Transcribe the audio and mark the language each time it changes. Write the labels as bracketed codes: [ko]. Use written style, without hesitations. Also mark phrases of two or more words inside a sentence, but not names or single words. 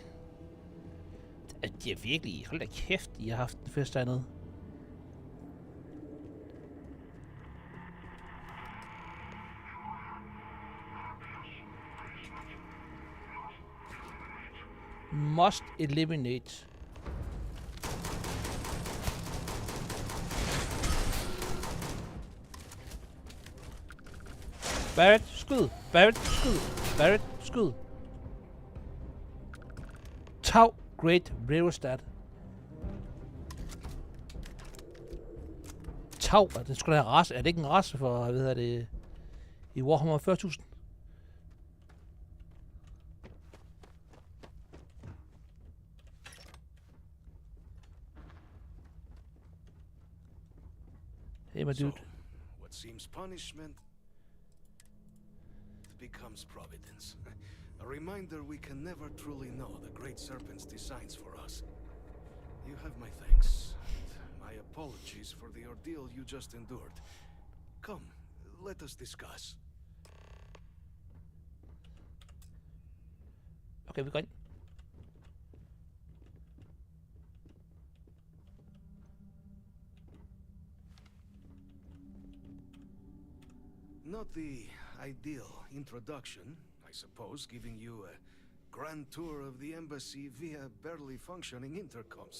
[da] De er virkelig... Hold da kæft, I har haft en fest dernede. [en] Must eliminate. [da] Barrett, skud! Barrett, skud! Barrett, skud! Tau, Great Rerostat. Tau, er det sgu da en race? Er det ikke en race for, hvad hedder det, i Warhammer 40.000? [en] Hey, my dude. What seems punishment becomes providence. A reminder we can never truly know the Great Serpent's designs for us. You have my thanks, and my apologies for the ordeal you just endured. Come, let us discuss. [da] Okay, vi går ind. [en] Not the ideal introduction, I suppose, giving you a grand tour of the embassy via barely functioning intercoms.